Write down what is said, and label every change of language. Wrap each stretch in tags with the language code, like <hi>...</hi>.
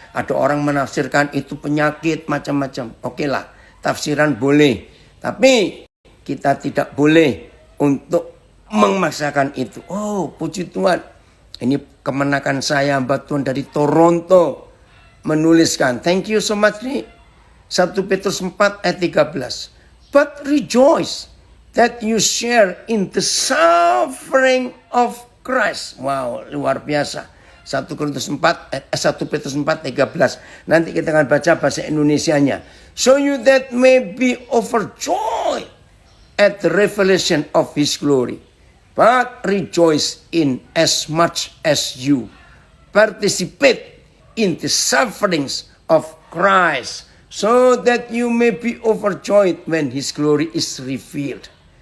<id>Ada orang menafsirkan itu penyakit macam-macam. Oke lah, tafsiran boleh. Tapi kita tidak boleh untuk memaksakan itu. Oh, puji Tuhan. Ini kemenakan saya, hamba Tuhan dari Toronto, menuliskan.</id> <en>Thank you so much</en> <id>nih. 1 Petrus 4 ayat 13.</id> <en>But rejoice that you share in the suffering of Christ.</en> <id>Wow, luar biasa. 1 Petrus 4 13. Nanti kita akan baca bahasa Indonesianya.</id> <en>So you that may be overjoyed at the revelation of his glory. But rejoice in as much as you participate in the sufferings of Christ, so that you may be overjoyed when his glory is revealed.</en>